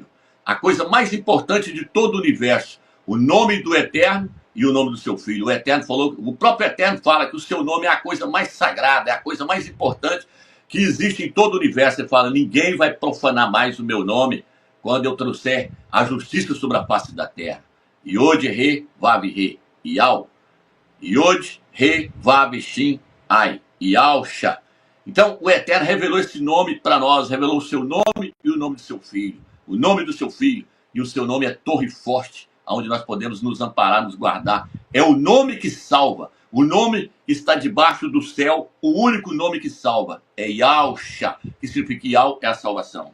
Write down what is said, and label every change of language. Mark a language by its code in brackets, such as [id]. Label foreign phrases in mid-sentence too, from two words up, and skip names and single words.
[pt] A coisa mais importante de todo o universo. O nome do Eterno e o nome do seu filho. O Eterno falou, o próprio Eterno fala que o seu nome é a coisa mais sagrada, é a coisa mais importante que existe em todo o universo. Ele fala, ninguém vai profanar mais o meu nome quando eu trouxer a justiça sobre a face da terra. Yod, Re, Vav, Re, Iau. Yod, Re, Vav, Shin, Ai, Iau-Sha. Então, o Eterno revelou esse nome para nós, revelou o seu nome e o nome do seu filho. O nome do seu filho e o seu nome é Torre Forte, onde nós podemos nos amparar, nos guardar. É o nome que salva. O nome que está debaixo do céu, o único nome que salva é Yausha, que significa Yau é a salvação.